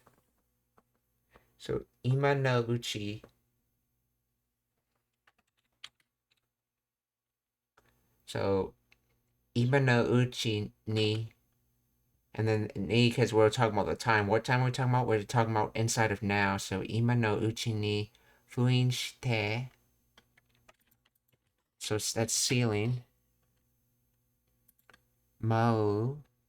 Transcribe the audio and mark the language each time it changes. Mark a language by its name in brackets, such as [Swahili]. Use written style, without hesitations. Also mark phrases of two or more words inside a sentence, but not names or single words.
[Japanese] So, 今のうち. So, 今のうちに. [English] And then ni, because we're talking about the time. What time are we talking about? We're talking about inside of now. So, [Japanese] 今のうちに封印して. [English] So, that's ceiling. Mau.